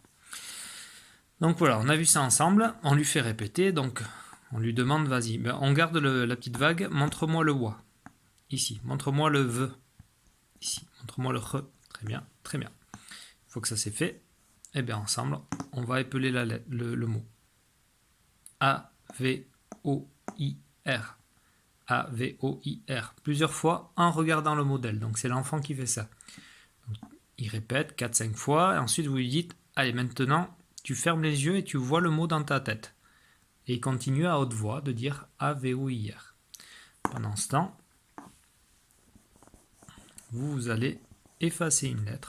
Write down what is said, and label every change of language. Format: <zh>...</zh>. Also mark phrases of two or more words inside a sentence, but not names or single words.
<fr>Donc voilà, on a vu ça ensemble, on lui fait répéter, donc on lui demande, vas-y, ben on garde la petite vague, montre-moi le WA, ici, montre-moi le V, ici, montre-moi le R, très bien, très bien. Une fois que ça c'est fait, et bien ensemble, on va épeler le mot. A, V, O, I, R. A, V, O, I, R. Plusieurs fois en regardant le modèle, donc c'est l'enfant qui fait ça. Donc, il répète 4-5 fois, et ensuite vous lui dites, allez maintenant, tu fermes les yeux et tu vois le mot dans ta tête. Et il continue à haute voix de dire A, V, O, I, R. Pendant ce temps, vous allez effacer une lettre.</fr>